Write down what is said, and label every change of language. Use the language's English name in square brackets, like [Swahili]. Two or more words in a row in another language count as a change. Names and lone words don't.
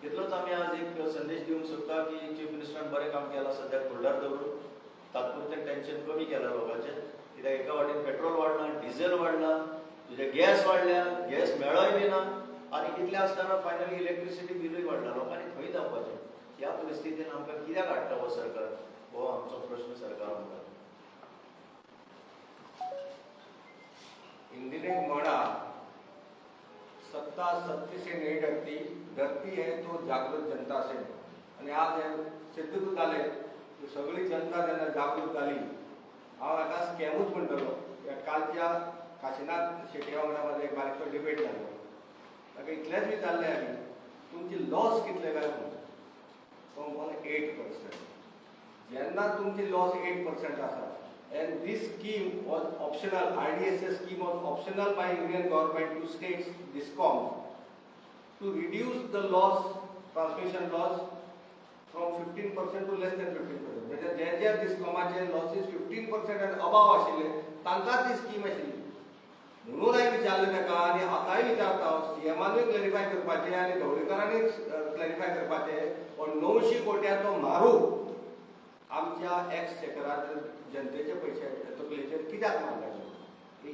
[Konkani] इतलोच आमी आज एक संदेश दिवंक सोदता की [English] Chief Ministeran [Konkani] बरें काम केलां सद्याक फुडार दवरून तात्पुरतें टेन्शन कमी केलां लोकांचें. कित्याक एका वाटेन पेट्रोल वाडला, डिझेल वाडला, तुजे गॅस वाडल्या, गॅस मेळय बी ना आनी कितले आसतना [English] finally electricity [Konkani] बिलूय वाडला. लोकांनी खंय जावपाचें? ह्या परिस्थितीन आमकां कित्याक हाडटा हो सरकार? हो आमचो प्रश्न सरकार आमकां. [Hindi] हिंदी में एक मोड़ा, सत्ता सत्य से नहीं डरती, डरती है तो जागृत जनता से. [Konkani] आणि आज हे सिद्ध जाले की सगळी जनता जेन्ना जागृत जाली. हांव हाका स्कॅमूच म्हणटलो. कालच्या काशीनाथ शेट्टी वांगडा म्हाजो एक बारीकसो डिबेट जालो. ताका इतलेंच विचारलें हांवें, तुमची लॉस कितले काय म्हणून. तो म्हणलो 8%. जेन्ना तुमची लॉस 8% आसा, [English] and this scheme was optional, IDSS scheme was optional by Union government to states DISCOM to reduce the loss, transmission loss from 15% to less than 15%. [Konkani] म्हणजे जे जे DISCOMाचे losses [English] 15% and above [Konkani] आशिल्ले तांकां ती स्कीम आशिल्ली. म्हणून हांवें विचारलें ताका आनी आतांय विचारता, CMानूय क्लॅरिफाय करपाचें आनी ढवळीकरांनी क्लॅरिफाय करपाचें. हो 900 कोट्याचो मारू आमच्या एक्सचेकराचेर जनतेचे पयशे तकलेचेर कित्याक मारले?